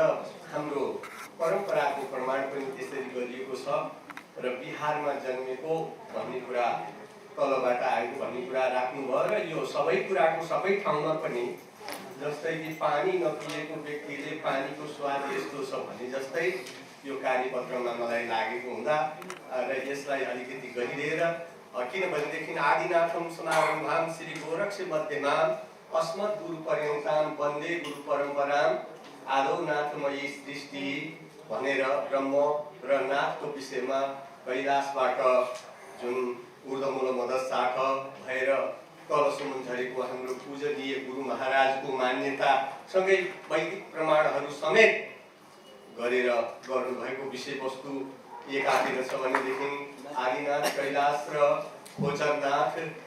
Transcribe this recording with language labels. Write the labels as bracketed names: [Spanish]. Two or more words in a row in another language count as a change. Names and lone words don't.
[Nepali] हाम्रो परम्पराको प्रमाण पनि त्यसरी गरिएको छ र बिहारमा जन्मेको भन्ने कुरा तलबाट आएको भन्ने कुरा राख्नुभयो र यो सबै कुराको सबै ठाउँमा पनि जस्तै कि पानी नपिएको व्यक्तिले पानीको स्वाद यस्तो छ भने जस्तै यो कार्यपत्रमा मलाई लागेको हुँदा र यसलाई अलिकति गहिरिएर किनभनेदेखि [Sanskrit] आदिनाथम समारम्भाम श्री गोरक्ष मध्यमाम अस्मत् गुरु पर्यन्ताम वन्दे गुरु परम्पराम आदौ नाथमयी सृष्टि [Nepali] भनेर ब्रह्म र नाथको विषयमा कैलाशबाट जुन ऊर्ध्वमूल मदशाख भएर तलसम्म झरेको हाम्रो पूजनीय गुरु महाराजको मान्यता सँगै वैदिक प्रमाणहरू समेत गरेर गर्नुभएको विषयवस्तु एकातिर छ भनेदेखि आदिनाथ कैलाश र खोचरनाथ